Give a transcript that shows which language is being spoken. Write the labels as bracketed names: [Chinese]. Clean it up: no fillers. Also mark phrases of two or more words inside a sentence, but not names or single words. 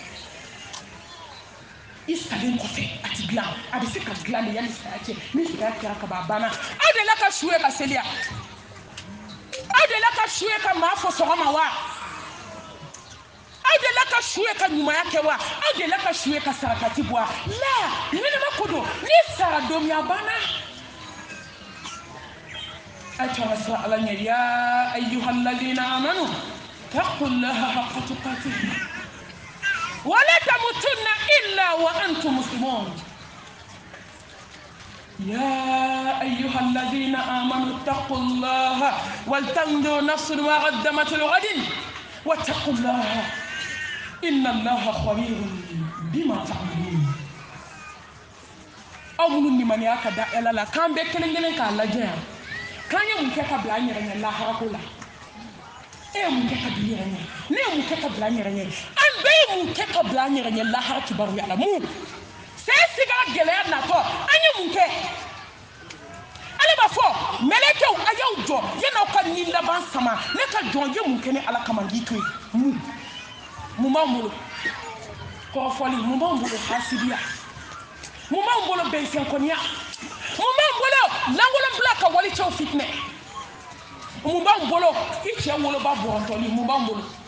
[Bambara] i salen kɔfɛ a tɛ dilan a bɛ se ka dilan de yanni saya cɛ ni saya kɛra ka ban a banna aw delila ka su ye ka seliya aw delila ka su ye ka maa fɔ sɔgɔma wa aw delila ka su ye ka ɲumanya kɛ wa aw delila ka su ye ka sarakati bɔ wa la ɲɛnɛma ko don ni sara don min a banna a ye to an ka siran ala ɲɛ ya [Arabic] يا أيها الذين آمنوا اتقوا الله حق تقاته ولا تموتن إلا وأنتم مسلمون يا أيها الذين آمنوا اتقوا الله ولتنظر نفس ما قدمت لغد واتقوا الله إن الله خبير بما تعملون [Bambara] aw minnu nimaniya ka da Ala la k'an bɛɛ kelen kelen k'a lajɛ yan k'an ye mun kɛ ka bila an yɛrɛ ɲɛ lahara ko la e ye mun kɛ ka bila yɛrɛ ɲɛ ne ye mun kɛ ka bila an yɛrɛ ɲɛ an bɛɛ ye mun kɛ ka bila an yɛrɛ ɲɛ lahara kibaruya la mun c'est siga gɛlɛya natɔ an ye mun kɛ ale b'a fɔ mɛlɛkɛw a y'aw jɔ yan'aw ka ni laban sama ne ka jɔn ye mun kɛ ni Ala kama k'i to yen mun b'an bolo kɔrɔfɔli mun b'an bolo hasidiya mun b'an bolo bɛnsɛnkɔniya mun b'an bolo langolonbila ka walicɛw fitinɛ mun b'an bolo i cɛ woloba bɔrɔntɔli mun b'an bolo